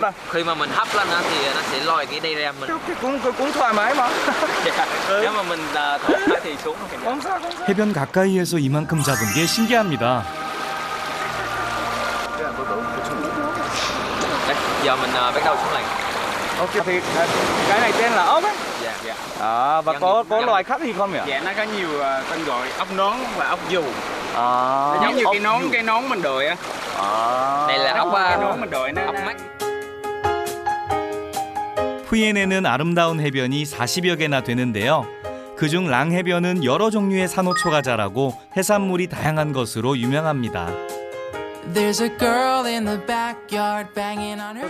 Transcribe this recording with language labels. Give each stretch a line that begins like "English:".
Vietnamese: Khi mà mình hấp lên á thì nó sẽ lòi cái đây ra mình. cũng thoải mái mà. Nếu mà mình thổi thì xuống không sao.
Korean: 해변 가까이에서 이만큼 잡은 게 신기합니다.
Vietnamese: Giờ mình bắt đầu xuống lặn. Ok thì cái này tên là ốc ấy. Dạ. Và có loài khác gì không nhỉ? Dạ nó có nhiều tên gọi, ốc nón và ốc dù. Nó giống như cái nón mình đội á. Đây là ốc nón mình đội nó ốc mắt.
Korean: 후엔에는 아름다운 해변이 40여 개나 되는데요. 그중 랑해변은 여러 종류의 산호초가 자라고 해산물이 다양한 것으로 유명합니다.
English: There's a girl in the backyard banging on her.